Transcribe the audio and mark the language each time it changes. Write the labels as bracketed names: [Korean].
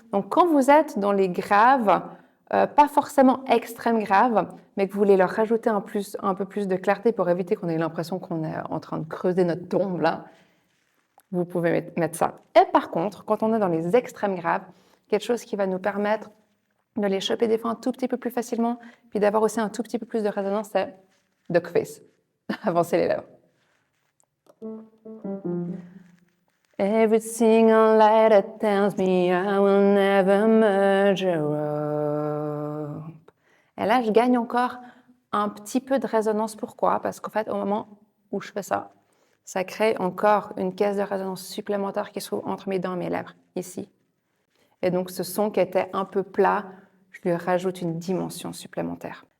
[French] Donc, quand vous êtes dans les graves, pas forcément extrêmes graves, mais que vous voulez leur rajouter un peu plus de clarté pour éviter qu'on ait l'impression qu'on est en train de creuser notre tombe, là, vous pouvez mettre ça. Et par contre, quand on est dans les extrêmes graves, quelque chose qui va nous permettre de les choper des fois un tout petit peu plus facilement, puis d'avoir aussi un tout petit peu plus de résonance, c'est duck face, avancer les lèvres. [English] Every single light that tells me I will never merge a rope. [French] Et là, je gagne encore un petit peu de résonance. Pourquoi? Parce qu'en fait, au moment où je fais ça, ça crée encore une caisse de résonance supplémentaire qui se trouve entre mes dents et mes lèvres, ici. Et donc, ce son qui était un peu plat, je lui rajoute une dimension supplémentaire.